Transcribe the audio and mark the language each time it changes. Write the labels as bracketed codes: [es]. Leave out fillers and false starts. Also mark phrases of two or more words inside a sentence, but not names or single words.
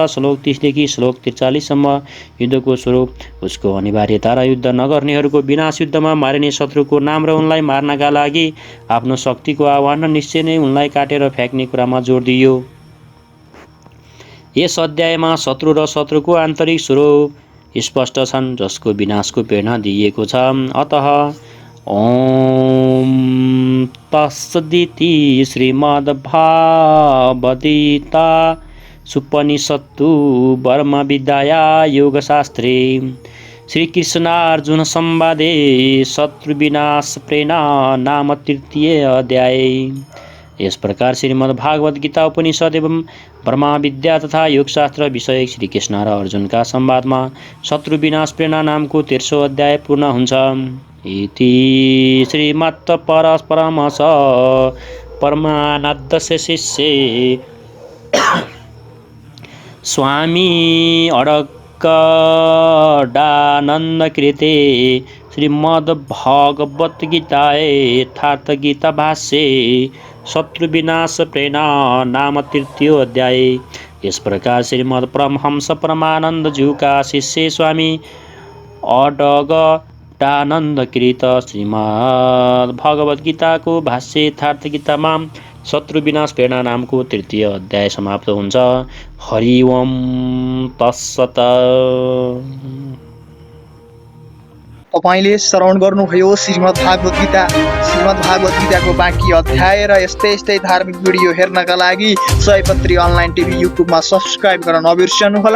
[ne] श्लोक 30 देखि श्लोक 43 सम्म युद्धको स्वरूप, उसको अनिवार्यता र युद्ध नगर्नेहरूको विनाश, युद्धमा मारिने शत्रुको नाम र उनलाई मार्नका लागि आफ्नो शक्तिको आह्वान र निश्चय नै उनलाई काटेर फ्याँक्ने कुरामा जोड दिइयो। यस अध्यायमा शत्रु र शत्रुको आन्तरिक स्वरूप स्पष्ट छन्, जसको विनाशको प्रेरणा दिइएको छ। [sa] अतः ओम तत्सदिति श्रीमद्भागवद्गीता सुपनिषत्सु ब्रह्मविद्याया योगशास्त्रे श्रीकृष्णार्जुन संवादे शत्रुविनाश प्रेरणा नाम 3 अध्याय। [ne] यस प्रकार श्रीमद्भागवत गीता उपनिषद एवं ब्रह्मविद्या तथा योगशास्त्र विषयक श्रीकृष्ण र अर्जुनका संवादमा शत्रुविनाश प्रेरणा नामको 13औं अध्याय पूर्ण हुन्छ। [sa] इति श्रीमत् परमहंस परमानंद शिष्ये स्वामी अडक्कडानन्दकृते श्रीमद्भगवद्गीतायै यथार्थगीताभाष्ये शत्रुविनाश प्रेरणा नाम तृतीय अध्याय। [ne] इस प्रकार श्रीमद् परमहंस परमानंदज्यूका शिष्य स्वामी अडगडानन्दकृत श्रीमद् भगवद्गीताको भाष्य यथार्थगीतामा शत्रु विनाश प्रेरणा नामको तृतीय अध्याय समाप्त हुन्छ। [sa] हरि ओम तत्सत। [ne] तपाईले श्रवण गर्नुभयो श्रीमद् भागवत गीताको बाँकी अध्याय र यस्तै धार्मिक भिडियो हेर्नका लागि सयपत्री अनलाइन टिभी युट्युबमा सब्स्क्राइब गर्न नबिर्सनुहोला।